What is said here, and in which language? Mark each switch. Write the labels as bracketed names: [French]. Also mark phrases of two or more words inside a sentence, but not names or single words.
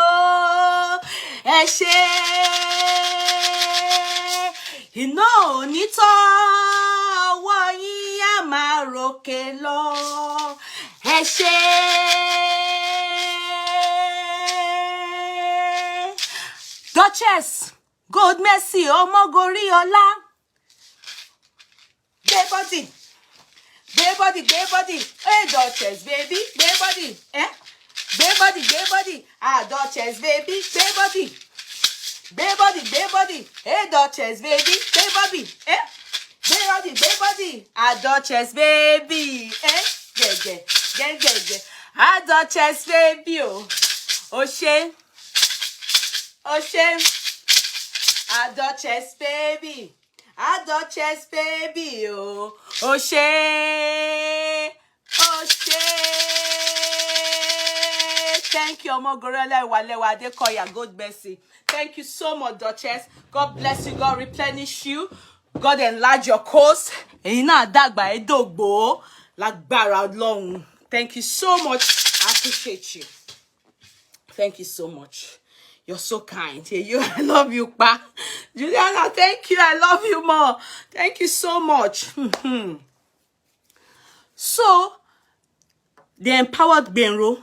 [Yoruba] Ẹ ṣé iná òní tọ́ ọwọ́ yín á máa ròkè lọ. Ẹ ṣé Duchess Gold Mercy Omogoriola. Gbé body. Gbé body, gbé body. Hey Duchess baby, gbé body. Gbé body, gbé body. Ah Duchess baby, gbé body. Gbé body, gbé body. Hey Duchess baby, gbé body. Gbé body, gbé body. Ah Duchess baby. Gẹ́gẹ́. Ah Duchess baby o. Ó ṣé. [English] Oh shame, a Duchess baby, oh, oh shame, oh shame. Thank you, Omogoriola Walewa Adekoya, God bless you. Thank you so much, Duchess. God bless you, God replenish you, God enlarge your course. [Yoruba] Ẹ̀yin náà dàgbà ẹ dògbó lágbára Ọlọ́run. [English] Thank you so much. I appreciate you. Thank you so much. You're so kind. I love you, Pa. Juliana, thank you. I love you more. Thank you so much. So, they empowered Benro.